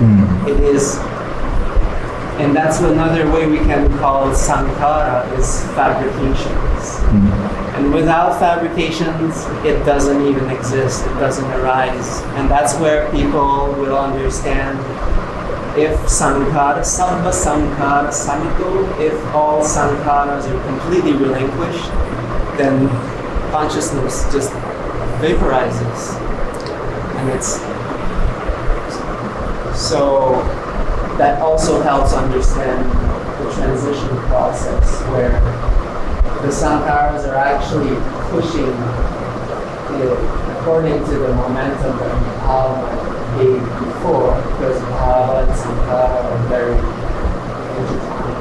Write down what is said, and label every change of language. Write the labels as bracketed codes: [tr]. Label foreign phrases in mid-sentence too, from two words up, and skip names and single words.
[en] It is, and that's another way we can call sankhara, is fabrications. And without fabrications, it doesn't even exist, it doesn't arise. And that's where people will understand, if sankhara, [pi] sabba sankhara samito, [en] if all sankharas are completely relinquished, then consciousness just vaporizes. And it's so that also helps understand the transition process, where the sankharas are actually pushing it according to the momentum that bhava gave before, because bhava and sankhara are very intertwined.